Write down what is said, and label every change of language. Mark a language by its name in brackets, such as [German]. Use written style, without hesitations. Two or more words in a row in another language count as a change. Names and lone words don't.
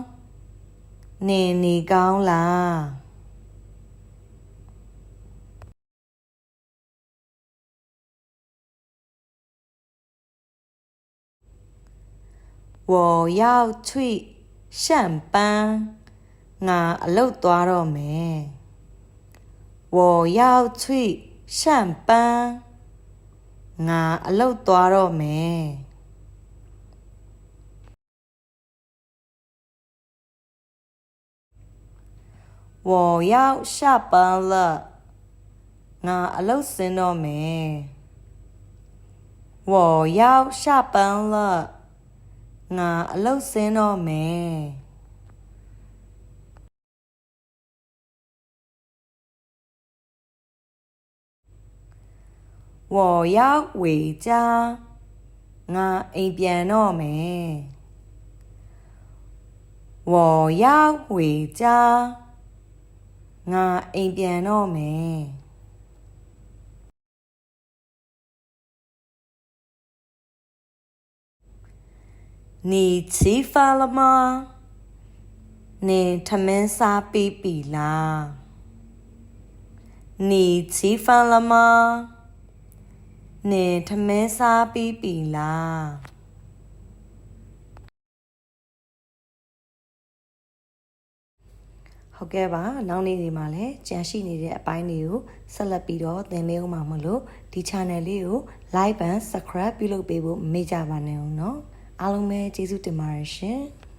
[Chinese] 你高啦？我要去上班，我 [Burmese] အလုပ်သွားတော့မယ် [Chinese] 我要去上班，我 [Burmese] အလုပ်သွားတော့မယ် [Chinese] 我要下班了，我 [Burmese] အလုပ်ဆင်းတော့မယ် [Chinese] 我要下班了。 [Burmese] ငါအလုပ်ဆင်းတော့မယ် [Chinese] 我要回家 [Burmese] ငါအိမ်ပြန်တော့မယ် [Chinese] 我要回家 [Burmese] ငါအိမ်ပြန်တော့မယ် [Chinese] 你吃饭了吗？ [Burmese] 你ထမင်းစားပြီးပြီလား [Chinese] 你吃饭了吗？ [Burmese] 你ထမင်းစားပြီးပြီလားဟုတ်ကဲ့ပါနောက်နေ့ဒီမှာလည်းကြံရှိနေတဲ့အပိုင်းတွေကိုဆက်လက်ပြီးတော့သင်ပေးဦးမှာမလို့ဒီ channel လေးကို [English] like and subscribe [Burmese] ပြုလုပ်ပေးဖို့မမေ့ကြပါနဲ့ဦးเนาะအားလုံးပဲကျေးဇူးတင်ပါတယ်ရှင်